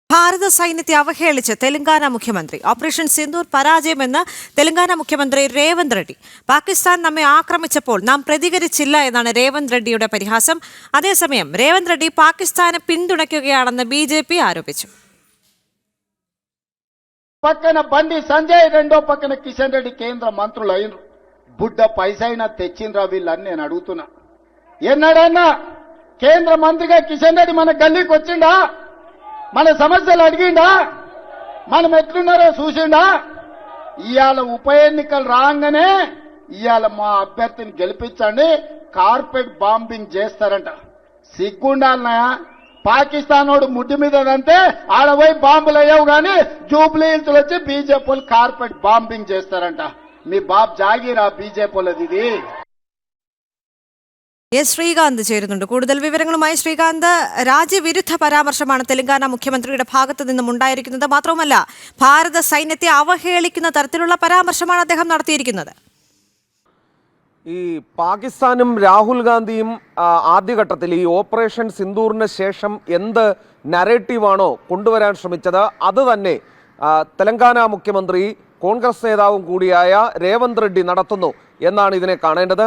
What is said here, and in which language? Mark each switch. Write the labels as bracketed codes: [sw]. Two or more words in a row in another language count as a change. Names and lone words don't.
[ml] ഭാരത സൈന്യത്തെ അവഹേളിച്ച് തെലങ്കാന മുഖ്യമന്ത്രി. ഓപ്പറേഷൻ സിന്ദൂർ പരാജയമെന്ന് തെലങ്കാന മുഖ്യമന്ത്രി രേവന്ത് റെഡ്ഡി. പാകിസ്ഥാൻ നമ്മെ ആക്രമിച്ചപ്പോൾ നാം പ്രതികരിച്ചില്ല എന്നാണ് രേവന്ത് റെഡ്ഡിയുടെ പരിഹാസം. അതേസമയം രേവന്ത് റെഡ്ഡി പാകിസ്ഥാനെ പിന്തുണയ്ക്കുകയാണെന്ന് BJP ആരോപിച്ചു. [te] పక్కన బండి సంజయ్ రెండో పక్కన కిషన్ రెడ్డి కేంద్ర మంత్రులు అయినరు. బుడ్డ పైసైనా తెచ్చిండ్రా వీళ్ళని నేను అడుగుతున్నా. ఎన్నడన్నా కేంద్ర మంత్రిగా కిషన్ రెడ్డి మన గల్లీకి వచ్చిండా? మన సమస్యలు అడిగిండా? మనం ఎట్లున్నారో చూసిండా? ఇవాళ ఉప ఎన్నికలు రాగానే ఇవాళ మా అభ్యర్థిని గెలిపించండి, [en] carpet bombing [te] చేస్తారంట. సిగ్గుండాలనా? పాకిస్తాన్ వాడు ముడ్డి మీదంటే ఆడపోయి బాంబులు అయ్యావు కానీ జూబ్లీ హిల్స్ వచ్చి బీజేపీ [en] carpet bombing [te] చేస్తారంట. మీ బాబు జాగీరా బీజేపీ ఇది. [ml] ശ്രീകാന്ത് ചേരുന്നുണ്ട്. കൂടുതൽ വിവരങ്ങളുമായി ശ്രീകാന്ത്, രാജ്യവിരുദ്ധ പരാമർശമാണ് തെലങ്കാന മുഖ്യമന്ത്രിയുടെ ഭാഗത്തു നിന്നും ഉണ്ടായിരിക്കുന്നത്. മാത്രവുമല്ല, ഭാരത സൈന്യത്തെ അവഹേളിക്കുന്ന തരത്തിലുള്ള പരാമർശമാണ് അദ്ദേഹം നടത്തിയിരിക്കുന്നത്. ഈ പാകിസ്ഥാനും രാഹുൽ ഗാന്ധിയും ആദ്യഘട്ടത്തിൽ ഈ ഓപ്പറേഷൻ സിന്ദൂറിന് ശേഷം എന്ത് നരേറ്റീവാണോ കൊണ്ടുവരാൻ ശ്രമിച്ചത് അത് തന്നെ തെലങ്കാന മുഖ്യമന്ത്രി കോൺഗ്രസ് നേതാവും കൂടിയായ രേവന്ത് റെഡ്ഡി നടത്തുന്നു എന്നാണ് ഇതിനെ കാണേണ്ടത്.